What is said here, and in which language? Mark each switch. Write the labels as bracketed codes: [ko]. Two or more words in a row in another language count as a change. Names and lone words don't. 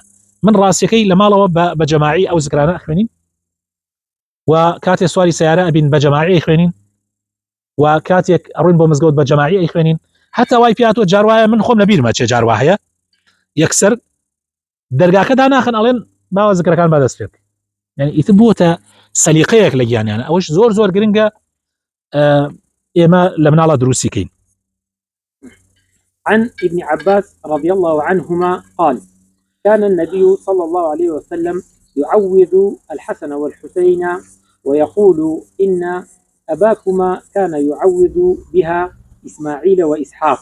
[ckb] من ڕاستیەکەی لە ماڵەوە بە جەماعی ئەو زکرانە خوێنین، و کاتێک سواری سیارە ئەبین بە جەماعی خوێنین، و کاتێک ئەڕوین بۆ مزگەوت بە جەماعی خوێنین. هەتا وای پیاتۆ جاروایە من خۆم لە بیرمە چێ جاروا هەیە، یەکسەر دەرگاکەدا ناخن ئەڵێن باوە زکرەکان بەدەست پێ بکەین، یعنی ئیتر بووەتە سەلیقەیەک لە گیانیانە. ئەوەش زۆر زۆر گرنگە ئێمە لە مناڵە دروستی کەین. [ar] عن ابن عباس رضي الله عنهما قال: كان النبي صلى الله عليه وسلم يعوذ الحسن والحسين ويقول إن أباكما كان يعوذ بها إسماعيل وإسحاق.